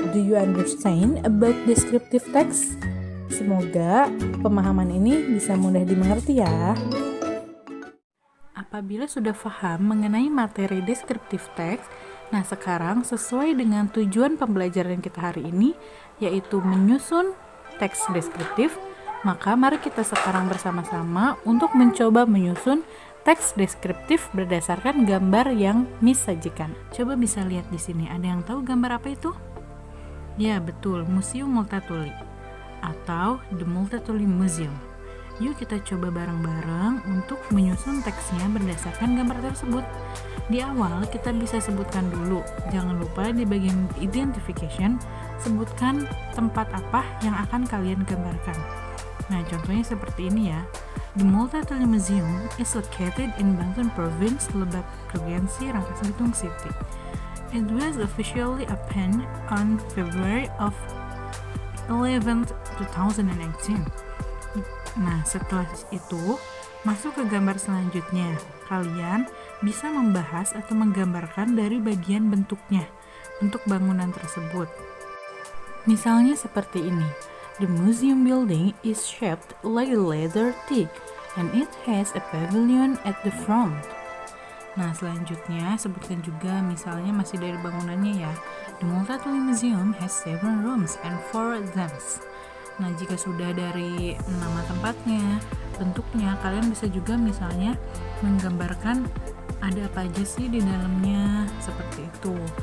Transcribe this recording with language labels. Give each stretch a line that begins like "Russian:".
English: Do you understand about descriptive text?
Indonesian: Semoga pemahaman ini bisa mudah dimengerti ya. Apabila sudah paham mengenai materi descriptive text, nah sekarang sesuai dengan tujuan pembelajaran kita hari ini, yaitu menyusun teks deskriptif, maka mari kita sekarang bersama-sama untuk mencoba menyusun teks deskriptif berdasarkan gambar yang Miss sajikan. Coba bisa lihat di sini, ada yang tahu gambar apa itu? Ya, betul, Museum Multatuli atau The Multatuli Museum. Yuk kita coba bareng-bareng untuk menyusun teksnya berdasarkan gambar tersebut. Di awal kita bisa sebutkan dulu, jangan lupa di bagian identification, sebutkan tempat apa yang akan kalian gambarkan. Nah, contohnya seperti ini ya.
English: The Multatuli Museum is located in Banten Province, Lebak Provinsi, Rangkas Bitung City. It was officially opened on February of 11th, 2018.
Indonesian: Nah, setelah itu, masuk ke gambar selanjutnya. Kalian bisa membahas atau menggambarkan dari bagian bentuknya, bentuk bangunan tersebut. Misalnya seperti ini.
English: The museum building is shaped like a leather teak, and it has a pavilion at the front.
Indonesian: Nah, selanjutnya sebutkan juga misalnya masih dari bangunannya ya.
English: The Multatuli Museum has 7 rooms and 4 dams.
Indonesian: Nah, jika sudah dari nama tempatnya, bentuknya, kalian bisa juga misalnya menggambarkan ada apa aja sih di dalamnya, seperti itu.